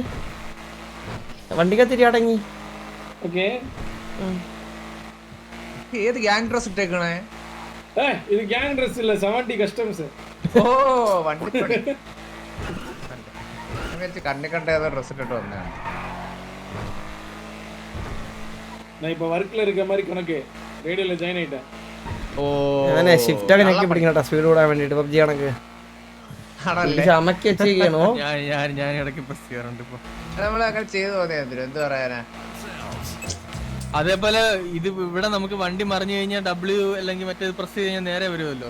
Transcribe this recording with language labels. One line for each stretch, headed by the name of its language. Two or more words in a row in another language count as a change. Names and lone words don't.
Malayalam: വണ്ടിക്കത്തിരി അടങ്ങി. ഏത് ഗ്യാങ് ഡ്രസ് ഇട്ടേക്കണേ? ഇത് ഗ്യാങ് ഡ്രസ് ഇല്ല, 70 കസ്റ്റംസ്. ഓ വണ്ടി കണ്ണി കണ്ട ഏതോ ഡ്രസ് ഇട്ടിട്ട് വന്നതാണ്.
Tamil: நான் இப்ப வர்க்ல இருக்க மாதிரி கணக்கு ரேடியோல ஜாயின் ஆயிட்டேன். ഓ
Malayalam: ഞാനേ ഷിഫ്റ്റ് ഒക്കെ ഞെക്കി പിടിക്കണട്ടാ സ്പീഡ് കൂടാൻ വേണ്ടിട്ട്. പബ്ജി കണക്ക് അമക്കി വെച്ചിരിക്കണോ? ഞാൻ ഇടയ്ക്ക് പ്രസ് ചെയ്യാറുണ്ട് ഇപ്പൊ. നമ്മളങ്ങനെ ചെയ്തു തോന്നിയാ എന്ത് പറയാനാ. അതേപോലെ ഇത് ഇവിടെ നമുക്ക് വണ്ടി മറിഞ്ഞു കഴിഞ്ഞാൽ W അല്ലെങ്കിൽ മറ്റേ പ്രസ് ചെയ്ത് കഴിഞ്ഞാൽ നേരെ വരുമല്ലോ.